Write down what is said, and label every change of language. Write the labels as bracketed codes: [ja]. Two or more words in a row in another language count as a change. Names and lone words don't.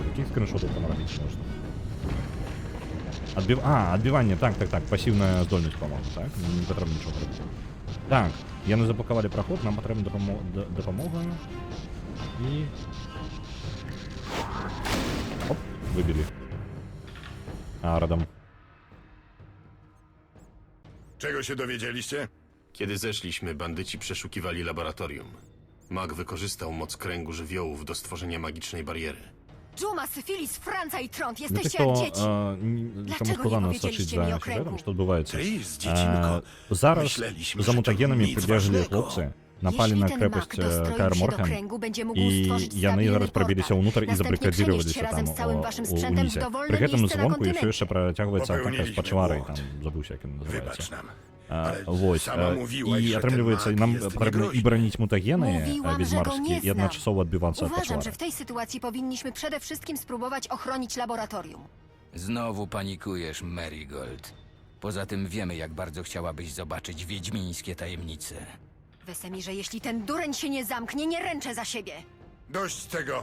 [be] Такіх скриншотаў там рабіць можна. Адбіванне, так, пасіўная здольнасць, па-моему, так? Не патрэбна нічога рабіць. Так, яны заблокавалі праход, нам патрэбна дапамога. І... Оп, выбілі. Радам. [pl] Czego się dowiedzieliście? Kiedy zeszliśmy, bandyci przeszukiwali laboratorium. Mag wykorzystał moc kręgu żywiołów do stworzenia magicznej bariery. Dżuma, Syfilis, Franca i Trąd, [be] Для [pl] jesteście [be] тых, [pl] jak [be] хто [pl] dzieci. [be] саму [pl] Dlaczego nie [be] складана [pl] powiedzieliście [be] сачыць [pl] mi [be] за [pl] o kręgu? [be] сюжэтам, што адбываецца. [pl] Tris, dziecinko. [be] Зараз [pl] Myśleliśmy, [be] за [pl] że to [be] мутагенамі [pl] nic [be] прыбежалі [pl] ważnego. [be] хлопцы, напалі [pl] Jeśli [be] на [pl] ten [be] крэпасць [pl] mak dostroił [be] Каэр [pl] się do [be] Морхен, [pl] kręgu, będzie mógł [be] і [pl] stworzyć [be] яны [pl] stabilny [be] зараз прабіліся [pl] portal. [be] ўнутр і [pl] Następnie [be] забарыкадзіраваліся [pl] przenieść się [be] там [pl] razem z całym waszym sprzętem [be] унізе. [pl] w dowolne [be] Пры гэтым [pl] miejsce na [be] звонку ўсё [pl] kontynencie. [be] яшчэ працягваецца атака з [pl] Popełniliśmy [be] пачварай, [pl] błąd. [be] там забыўся, як ён называецца. [pl] Wybacz nam. Ale [be] Вось, [pl] sama mówiłaś, [be] і [pl] że ten [be] атрымліваецца, [pl] mag [be] нам [pl] jest [be] патрэбна і [pl] niegroźny. [be] браніць мутагены [pl] Mówiłam, że go nie [be] ведьмарскія, і адначасова адбівацца ад [pl] Uważam, [be] пачвары. [pl] że w tej sytuacji powinniśmy przede wszystkim spróbować ochronić laboratorium. Znowu panikujesz, Marigold. Poza tym wiemy, jak bardzo chciałabyś zobaczyć wiedźmińskie tajemnice. Wesemirze, jeśli ten dureń się nie zamknie, nie ręczę za siebie. Dość tego.